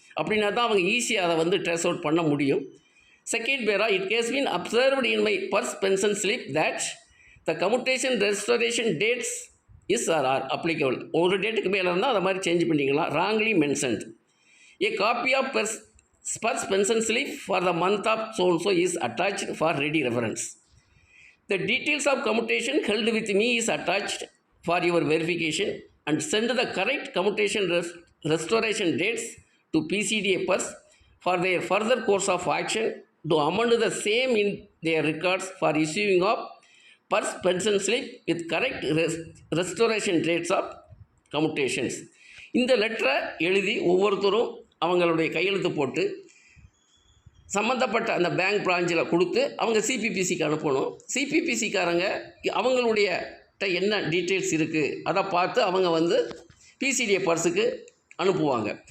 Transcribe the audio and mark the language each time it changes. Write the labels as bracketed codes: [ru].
[ta] அப்படின்னா தான் அவங்க ஈஸியாக அதை வந்து ட்ரேஸ் அவுட் பண்ண முடியும். [en] Second para, it has been observed in my PERS pension slip that the commutation restoration dates is are applicable. [ta] ஒரு டேட்டுக்கு மேலே இருந்தால் அதை மாதிரி சேஞ்ச் பண்ணிக்கலாம். [en] Wrongly mentioned. A copy of PERS pension slip for the month of so is attached for ready reference. The details of commutation held with me is attached for your verification and send the correct commutation restoration dates to PCDA PERS for their further course of action to amend the same in their records for issuing of PERS pension slip with correct restoration dates of commutations. [ta] இந்த லெட்டரை எழுதி ஒவ்வொருத்தரும் அவங்களுடைய கையெழுத்து போட்டு சம்மந்தப்பட்ட அந்த bank பிரான்ச்சில் கொடுத்து அவங்க சிபிபிசிக்கு அனுப்பணும். சிபிபிசிக்காரங்க அவங்களுடைய என்ன டீட்டெயில்ஸ் இருக்குது அதை பார்த்து அவங்க வந்து பிசிடிஏ பர்ஸுக்கு அனுப்புவாங்க.